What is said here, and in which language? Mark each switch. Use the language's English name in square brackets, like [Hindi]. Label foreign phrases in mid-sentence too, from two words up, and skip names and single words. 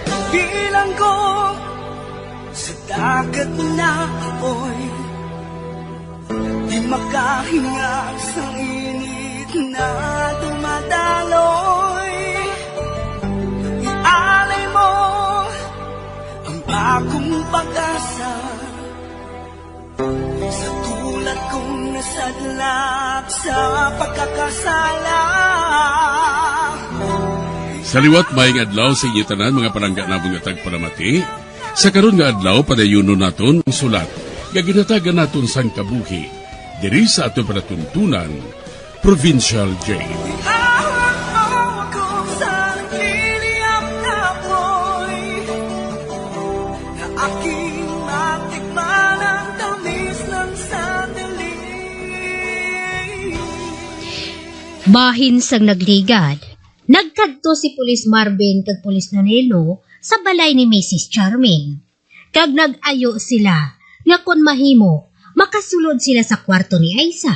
[Filipino] bilang ko sa dagat na apoy, di makahinga sa init na dumadaloy. Ialay mo ang akong pag-asa sa tulad kong nasadlak sa pagkakasala. [Hiligaynon] Sa liwat maing adlaw sa inyo tanan mga palangga na mga tagpalamati, sa karon nga adlaw padayuno naton ang sulat nga ginatagan naton sang kabuhi diri sa aton panatuntunan Provincial Jail. [Filipino] Ahawak mo ako sa nagliliyap na apoy, na aking matikman ang tamis ng sandali. [Hiligaynon] Bahin sang nagligad, nagkadto si Pulis Marvin kag Pulis Nonelo sa balay ni Mrs. Charming. Kag nag-ayo sila nga kun mahimo makasulod sila sa kwarto ni Aiza.